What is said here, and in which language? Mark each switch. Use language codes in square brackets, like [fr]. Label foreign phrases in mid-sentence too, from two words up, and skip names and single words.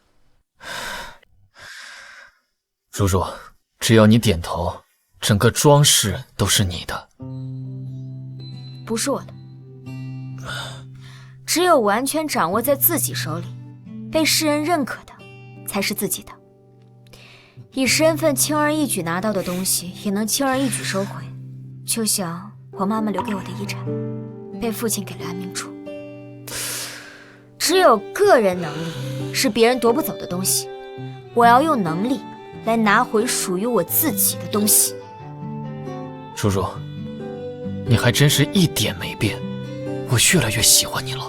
[zh] 如如，只要你點頭，整個莊氏都是你的。不是我的，只有完全掌握在自己手裡，被世人認可的，才是自己的。以身份輕而易舉拿到的東西，也能輕而易舉收回。就像我媽媽留給我的遺產，被父親給了安明珠。只有個人能力是別人奪不走的東西，我要用能力來拿回屬於我自己的東西。如如，你還真是一點沒變，我越來越喜歡你了。